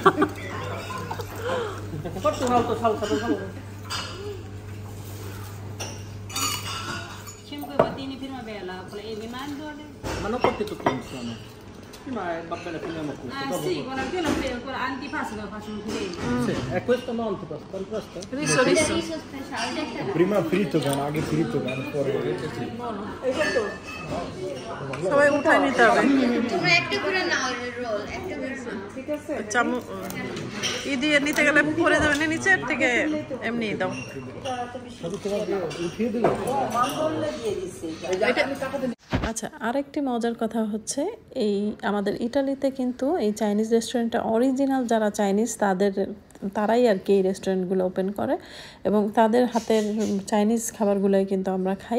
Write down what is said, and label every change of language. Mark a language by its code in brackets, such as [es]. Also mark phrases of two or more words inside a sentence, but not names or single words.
[it] 5 pattini prima bella, le mando le... Ma non porti tutto insieme. Prima va bene, finiamo qui. Ah sì, con l'antipasto lo facciamo vedere. Sì, è questo no antipasto, per questo? Riso. riso speciale. Prima fritto che anche fritto che fuori. Esatto. [bn] সবাই উঠায় নিতে হবে। তোমরা একটা করে নাও রোল একটা করে। ঠিক আছে। চামচ ই দিয়ে নিতে গেলে পড়ে যাবে না নিচের থেকে, এমনি দাও। উঠিয়ে দিল। আচ্ছা, আরেকটি মজার কথা হচ্ছে এই আমাদের ইটালিতে কিন্তু এই চাইনিজ রেস্টুরেন্টটা অরিজিনাল যারা চাইনিজ তারাই আর কি এই রেস্টুরেন্টগুলো ওপেন করে এবং তাদের হাতের চাইনিজ খাবারগুলোই কিন্তু আমরা খাই।